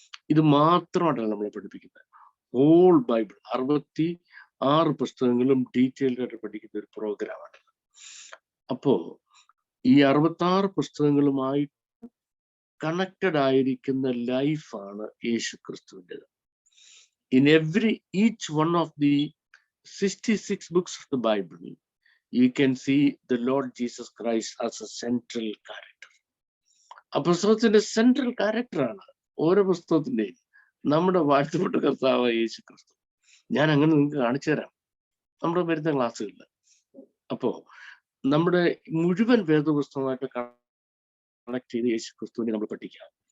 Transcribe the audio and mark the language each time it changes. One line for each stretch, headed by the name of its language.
Malayalam: ഇത് മാത്രമായിട്ടാണ് നമ്മളെ പഠിപ്പിക്കുന്നത്. ഹോൾ ബൈബിൾ 66 പുസ്തകങ്ങളും ഡീറ്റെയിൽഡ് ആയിട്ട് പഠിക്കുന്ന ഒരു പ്രോഗ്രാമാണ്. അപ്പോ ഈ 66 പുസ്തകങ്ങളുമായി കണക്റ്റഡ് ആയിരിക്കുന്ന ലൈഫാണ് യേശു ക്രിസ്തുവിൻ്റെത്.
English: In each one of the 66 books of the Bible, you can see the Lord Jesus Christ as a central character.
Malayalam: ആ പുസ്തകത്തിന്റെ സെൻട്രൽ ക്യാരക്ടറാണ് ഓരോ പുസ്തകത്തിന്റെയും നമ്മുടെ വാഴ്ത്തപ്പെട്ട കർത്താവായ യേശു ക്രിസ്തു. ഞാൻ അങ്ങനെ നിങ്ങൾക്ക് കാണിച്ചു തരാം നമ്മുടെ വരുന്ന ക്ലാസ്സുകളിൽ. അപ്പോ നമ്മുടെ മുഴുവൻ വേദപുസ്തകമായിട്ട് കണക്ട് ചെയ്ത് യേശു ക്രിസ്തുവിനെ നമ്മൾ പഠിക്കാം.